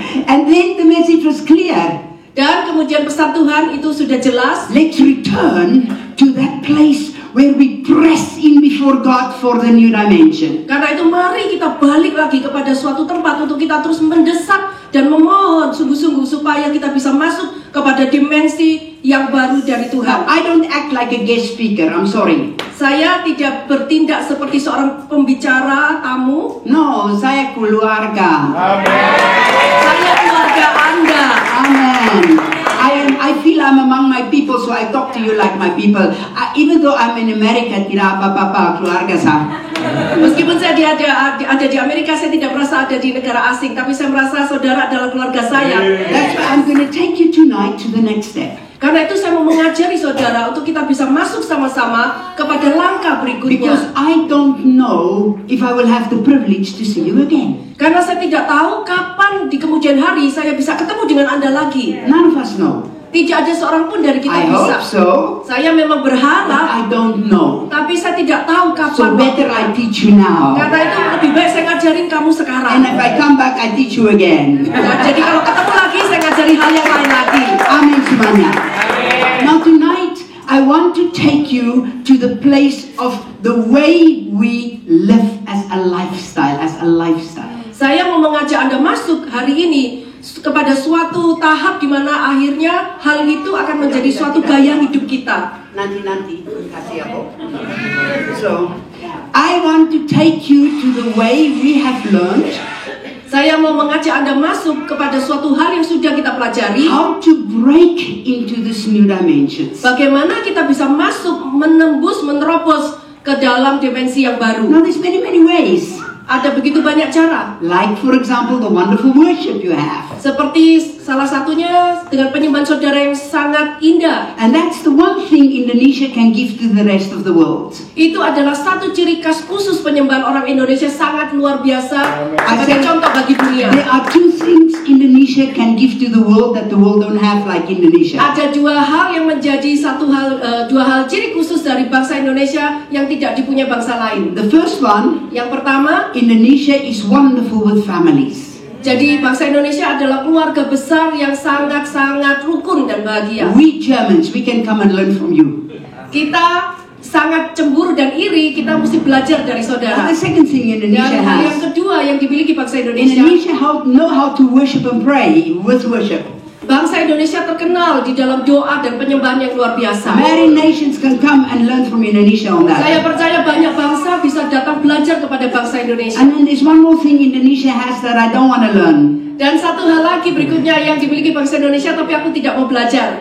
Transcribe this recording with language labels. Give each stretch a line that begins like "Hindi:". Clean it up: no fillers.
English: And then the message was clear.
Indonesian: Dan kemudian pesan Tuhan itu sudah jelas.
English: Let's return to that place where we press in with before God for the new dimension.
Indonesian: Karena itu mari kita balik lagi kepada suatu tempat untuk kita terus mendesak dan memohon sungguh-sungguh supaya kita bisa masuk kepada dimensi yang baru dari
English: Now,
Indonesian: Tuhan.
English: I don't act like a guest speaker, I'm sorry.
Indonesian: Saya tidak bertindak seperti seorang pembicara tamu. No, saya keluarga. Saya keluarga Anda. Amen.
English: I feel I'm among my people, so I talk to you like my people. Even though I'm in America,
Indonesian: tidak apa-apa, keluarga saya. Meskipun saya ada di Amerika, saya tidak merasa ada di negara asing, tapi saya merasa saudara adalah keluarga saya.
English: That's why I'm going to take you tonight to the next step.
Indonesian: Karena itu saya mau mengajari saudara untuk kita bisa masuk sama-sama kepada langkah berikutnya.
English: Because I don't know if I will have the privilege to see you again.
Indonesian: Karena saya tidak tahu kapan di kemudian hari saya bisa ketemu dengan Anda lagi.
English: None of us know.
Indonesian: Tidak ada seorang pun dari kita
English: I
Indonesian: bisa.
English: hope so,
Indonesian: Saya memang
English: but
Indonesian: berharap,
English: I don't know.
Indonesian: tapi saya tidak tahu
English: So
Indonesian: kapan.
English: better I teach you now.
Indonesian: Karena itu lebih baik saya ngajarin kamu sekarang.
English: And if I come back, I teach you again.
Indonesian: Nah, jadi kalau ketemu lagi, saya ngajari hal yang lain lagi. Amen semuanya.
English: Now tonight, I want to take you to the place of the way we live as a lifestyle,
Indonesian: Saya mau mengajak Anda masuk hari ini kepada suatu tahap di mana akhirnya hal itu akan menjadi suatu gaya hidup kita. Nanti, kasih aku.
English: So, I want to take you to the way we have learned
Indonesian: Saya mau mengajak Anda masuk kepada suatu hal yang sudah kita pelajari.
English: how to break into this new dimensions.
Indonesian: Bagaimana kita bisa masuk, menembus, menerobos ke dalam dimensi yang baru.
English: Now, there's many ways.
Indonesian: Ada begitu banyak cara.
English: Like, for example, the wonderful worship you have.
Indonesian: Seperti salah satunya dengan penyembahan saudara yang sangat indah.
English: And that's the one thing Indonesia can give to the rest of the world.
Indonesian: Itu adalah satu ciri khas khusus penyembahan orang Indonesia, sangat luar biasa. Sebagai contoh bagi dunia.
English: There are two things Indonesia can give to the world that the world don't have like Indonesia.
Indonesian: Ada dua hal yang menjadi dua hal ciri khusus dari bangsa Indonesia yang tidak dipunyai bangsa lain.
English: The first one,
Indonesian: Yang pertama,
English: Indonesia is wonderful with families.
Indonesian: jadi bangsa Indonesia adalah keluarga besar yang sangat-sangat rukun dan bahagia.
English: We Germans, we can come and learn from you.
Indonesian: Kita sangat cemburu dan iri, kita mesti belajar dari
English: And
Indonesian: saudara.
English: the second thing Indonesia
Indonesian: Dan hal yang
English: has,
Indonesian: kedua yang dimiliki bangsa Indonesia,
English: Indonesia know how to worship and pray with worship.
Indonesian: bangsa Indonesia terkenal di dalam doa dan penyembahan yang luar biasa.
English: Many nations can come and learn from Indonesia on that.
Indonesian: Saya percaya banyak bangsa bisa datang belajar kepada bangsa Indonesia.
English: And then there's one more thing Indonesia has that I don't want to learn.
Indonesian: Dan satu hal lagi berikutnya yang dimiliki bangsa Indonesia tapi aku tidak mau belajar.